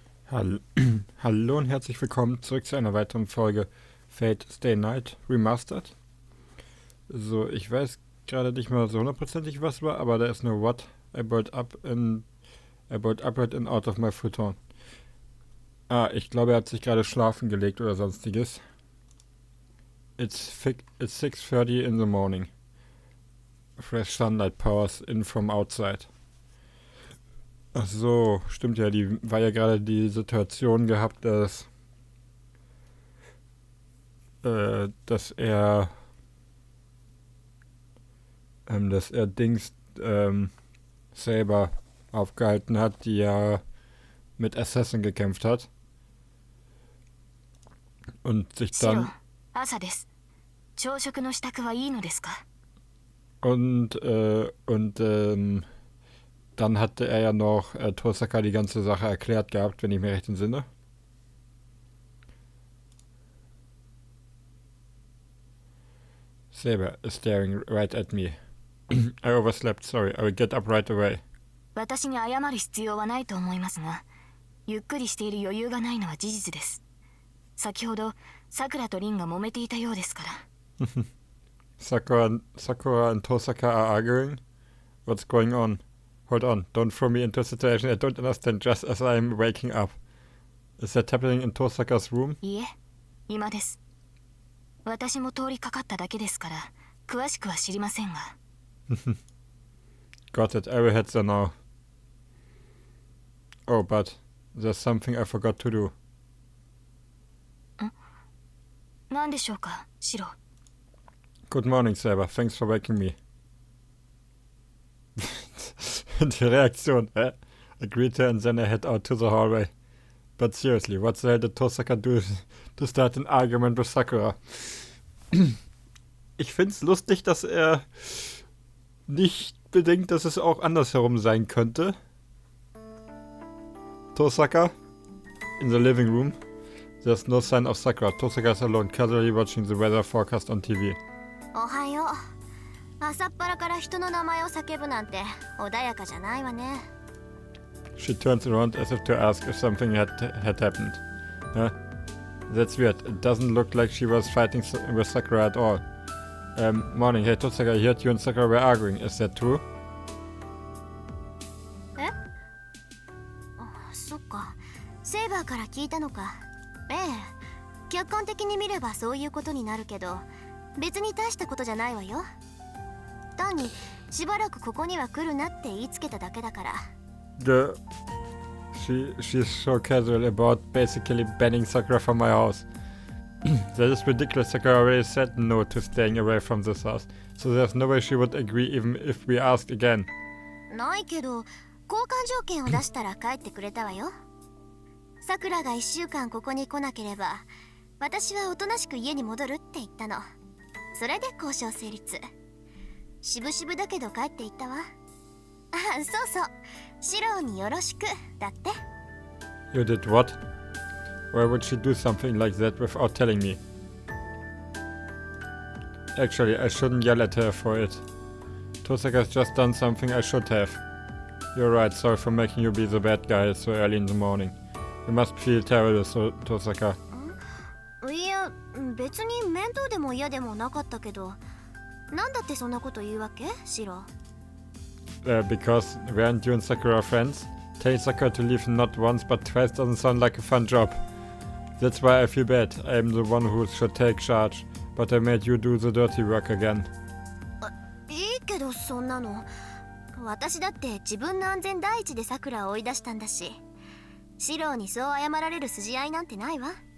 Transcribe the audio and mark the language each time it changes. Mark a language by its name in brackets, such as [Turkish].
[German] Hall Hallo und herzlich willkommen zurück zu einer weiteren Folge Fate Stay Night Remastered. So, ich weiß gerade nicht mal so hundertprozentig was war, aber da ist nur [English] What I brought upright and out of my futon. [German] Ich glaube, er hat sich gerade schlafen gelegt oder sonstiges. [English] It's 6:30 in the morning. Fresh sunlight powers in from outside. [German] Ach so, stimmt ja, die war ja gerade die Situation gehabt, dass er Dings selber aufgehalten hat, die ja mit Assassin gekämpft hat und sich dann dann hatte er ja noch Tosaka die ganze Sache erklärt gehabt, wenn ich mir recht entsinne. [English] Saber is staring right at me. I overslept, sorry. I will get up right away. [Japanese] 私に謝る必要はないと思いますが、ゆっくりしている余裕がないのは事実です。先ほど、さくらと凛が揉めていたようですから。 [English] Sakura and Tosaka are arguing? What's going on? Hold on, don't throw me into a situation I don't understand just as I'm waking up. Is that happening in Tosaka's room? [Japanese] いいえ、今です。私も通りかかっただけですから、詳しくは知りませんが。 [English] Got it, I will head there now. Oh, but there's something I forgot to do. [Japanese] 何でしょうか、シロ。 [English] Good morning, Saber. Thanks for waking me. [German] Die Reaktion, [English] I greet her and then I head out to the hallway. But seriously, what the hell did Tosaka do to start an argument with Sakura? [German] Ich find's lustig, dass er nicht bedenkt, dass es auch andersherum sein könnte. [English] Tosaka, in the living room. There's no sign of Sakura. Tosaka is alone, casually watching the weather forecast on TV. [Japanese] おはよう。朝っぱらから人の名前を叫ぶなんて穏やかじゃないわね。 [English] She turns around as if to ask if something had happened. Huh? That's weird. It doesn't look like she was fighting with Sakura at all. Morning. Hey, Tosaka, I heard you and Sakura were arguing. Is that true? [Japanese] そっか。セイバーから聞いたのか。ええ。客観的に見ればそういうことになるけど、別に大したことじゃないわよ。単にしばらくここには来るなって言いつけただけだから。 [English] She's so casual about basically banning Sakura from my house. That is ridiculous. Sakura already said no to staying away from this house. So there's no way she would agree even if we asked again. [Japanese] ないけど、交換条件を出したら帰ってくれたわよ。 Sakuraが1週間ここに来なければ、私はおとなしく家に戻るって言ったの。それで交渉成立。しぶしぶだけど帰っていったわ。そうそう。シローによろしくだって。 [English] You did what? Why would she do something like that without telling me? Actually, I shouldn't yell at her for it. Tosaka's just done something I should have. You're right, sorry for making you be the bad guy so early in the morning. You must feel terrible, Tosaka. [Japanese] いや、別に面倒でも嫌でもなかったけど、なんだってそんなこと言うわけ、シロ [English] ？Because weren't you and Sakura friends? Telling Sakura to leave not once but twice doesn't sound like a fun job. That's why I feel bad. I'm the one who should take charge. But I made you do the dirty work again. [Japanese] いいけどそんなの。私だって自分の安全第一でSakuraを追い出したんだし。シロにそう謝られる筋合いなんてないわ。